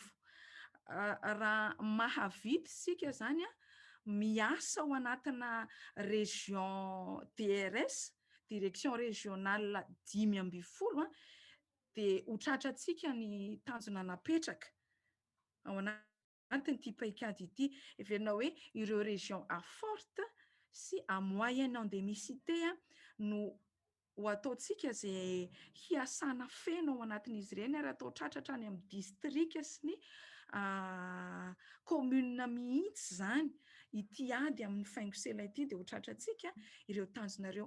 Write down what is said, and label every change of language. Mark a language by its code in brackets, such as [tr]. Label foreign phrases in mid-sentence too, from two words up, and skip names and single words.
[mg] Raha mahavita isika zany miasa ao anatina région DRS, [fr] direction régionale [mg] 10 dia ho tratratsika ny tanjona napetraka ao anatin'ity paikady ity. Heverina hoe ireo région [fr] à forte [mg] sy [fr] à moyenne endémicité [mg] no ho ataontsika izay hiasana feno ao anatin'izy ireny ary atao tratratra any amin'ny distrika sy ny commune mihitsy zany ity ady amin'ny faingosela ity dia ho tratratsika ireo tanjonareo.